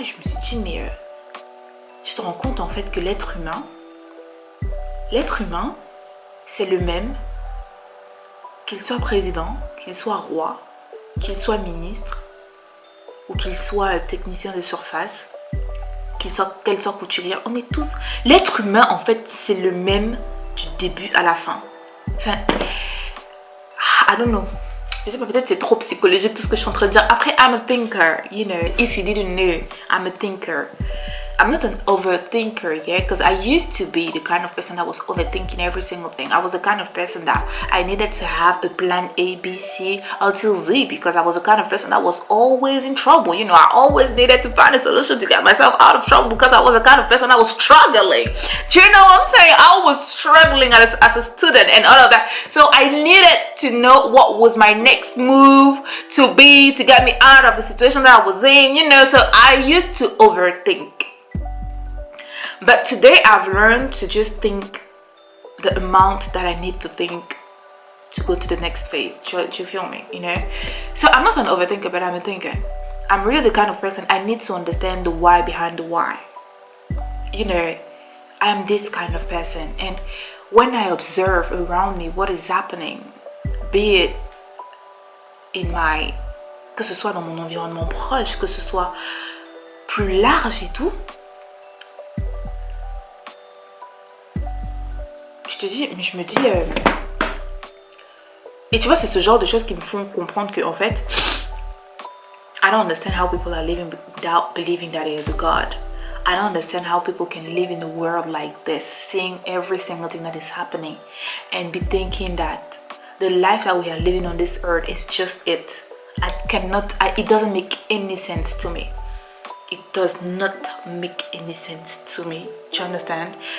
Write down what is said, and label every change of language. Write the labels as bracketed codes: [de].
[fr] Et je me suis dit, mais tu te rends compte en fait que l'être humain, c'est le même, qu'il soit président, qu'il soit roi, qu'il soit ministre, ou qu'il soit technicien de surface, qu'elle soit couturière. On est tous... L'être humain, en fait, c'est le même du début à la fin. Enfin, [en] I don't know. [fr] Je sais pas, peut-être c'est trop psychologique tout ce que je suis en train de dire. [en] Après, I'm a thinker, you know, if you didn't know, I'm a thinker. I'm not an overthinker, yeah, because I used to be the kind of person that was overthinking every single thing. I was the kind of person that I needed to have a plan A, B, C until Z, because I was the kind of person that was always in trouble. You know, I always needed to find a solution to get myself out of trouble because I was the kind of person that was struggling. Do you know what I'm saying? I was struggling as a student and all of that. So I needed to know what was my next move to be to get me out of the situation that I was in, you know, so I used to overthink. But today I've learned to just think the amount that I need to think to go to the next phase. Do you feel me? You know? So I'm not an overthinker, but I'm a thinker. I'm really the kind of person, I need to understand the why behind the why. You know, I'm this kind of person. And when I observe around me what is happening, be it in my... [fr] que ce soit dans mon environnement proche, que ce soit plus large et tout, je me dis et tu vois, c'est ce genre de choses qui me font comprendre que en fait [en] I don't understand how people are living without believing that there is a God. I don't understand how people can live in a world like this, seeing every single thing that is happening and be thinking that the life that we are living on this earth is just it. It doesn't make any sense to me. It does not make any sense to me. Do you understand?